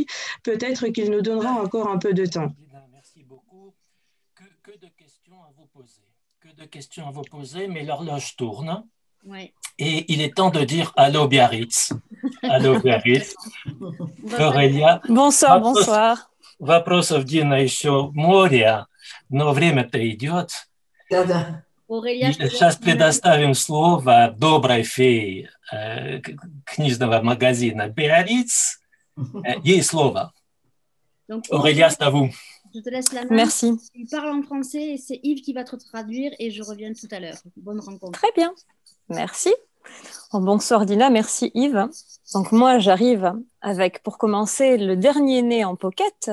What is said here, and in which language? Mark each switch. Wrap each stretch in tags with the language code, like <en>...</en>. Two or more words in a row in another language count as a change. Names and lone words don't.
<fr>Peut-être qu'il nous donnera encore un peu de temps. Merci beaucoup. Que de questions à vous poser. Que de questions à vous poser, mais l'horloge tourne. Ouais. Et il est temps de dire allô Biarritz. Allô Biarritz. Aurélia. Bonsoir, bonsoir.</fr> <ru>Вопросов, Дина, еще море, но время-то идет. Да-да. Aurélia, Сейчас предоставим слово доброй фее книжного магазина Биарриц. Ей слово.</ru> <fr>Donc, Aurélia, c'est à vous. je te laisse la main. Merci. Tu parles en français et c'est Yves qui va te traduire et je reviens tout à l'heure. Bonne rencontre. Très bien. Merci. Bonsoir Dina, merci Yves. Donc moi, j'arrive avec, pour commencer, le dernier né en pocket.</fr>